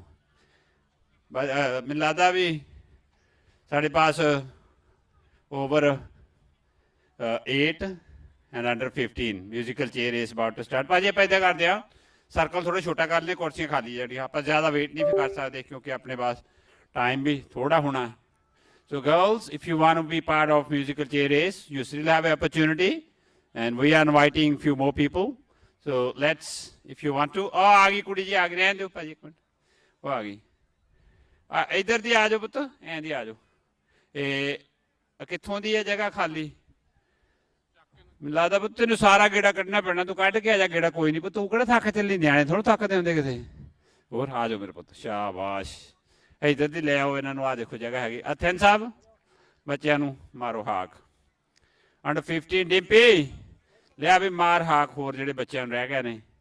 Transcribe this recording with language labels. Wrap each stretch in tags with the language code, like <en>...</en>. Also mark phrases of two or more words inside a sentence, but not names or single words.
<pa>ਮੈਨੂੰ ਲੱਗਦਾ ਵੀ ਸਾਡੇ ਪਾਸ</pa> <en>over 8 and under 15 musical chair is about to start.</en> <pa>ਭਾਜੀ ਆਪਾਂ ਇੱਦਾਂ ਕਰਦੇ ਆ, ਸਰਕਲ ਥੋੜਾ ਛੋਟਾ ਕਰ ਲੈਂਦੇ, ਕੁਰਸੀਆਂ ਖਾਲੀ ਜਿਹੜੀਆਂ ਆਪਾਂ ਜ਼ਿਆਦਾ ਵੇਟ ਨਹੀਂ ਕਰ ਸਕਦੇ ਕਿਉਂਕਿ ਆਪਣੇ ਪਾਸ ਟਾਈਮ ਵੀ ਥੋੜਾ ਹੋਣਾ।</pa> <en>So girls, if you want to be part of musical chair race, you still have an opportunity, and we are inviting few more people. So let's, if you want to.</en> <pa>Oh, ਆ ਗਈ ਕੁੜੀ ਜੀ, ਆ ਗਈ।</pa> <hi>रहने दो भाजी एक मिनट, वो आ गई।</hi> <pa>ਇੱਧਰ ਦੀ ਆ ਜਾਓ ਪੁੱਤ, ਐਂ ਦੀ ਆ ਜਾਓ। ਕਿੱਥੋਂ ਦੀ ਹੈ ਜਗ੍ਹਾ ਖਾਲੀ? ਮੈਨੂੰ ਲੱਗਦਾ ਪੁੱਤ ਤੈਨੂੰ ਸਾਰਾ ਗੇੜਾ ਕੱਢਣਾ ਪੈਣਾ, ਤੂੰ ਕੱਢ ਕੇ ਆ ਜਾ ਗੇੜਾ। ਕੋਈ ਨਹੀਂ ਪੁੱਤ, ਤੂੰ ਕਿਹੜਾ ਥੱਕ ਚੱਲੀ, ਨਿਆਣੇ ਥੋੜਾ ਥੱਕਦੇ ਹੁੰਦੇ ਕਿਤੇ। ਹੋਰ ਆ ਜਾਓ ਮੇਰੇ ਪੁੱਤ, ਸ਼ਾਬਾਸ਼। ਇੱਧਰ ਦੀ ਲੈ ਆਓ ਇਹਨਾਂ ਨੂੰ। ਆ ਦੇਖੋ ਜਗ੍ਹਾ ਹੈਗੀ। ਅਥੈਨ ਸਾਹਿਬ ਬੱਚਿਆਂ ਨੂੰ ਮਾਰੋ ਹਾਕ। ਅੰਡਰ 15 ਡਿੰਪੀ ਲਿਆ ਵੀ ਮਾਰ ਹਾਕ ਹੋਰ ਜਿਹੜੇ ਬੱਚਿਆਂ ਨੂੰ ਰਹਿ ਗਏ ਨੇ।</pa>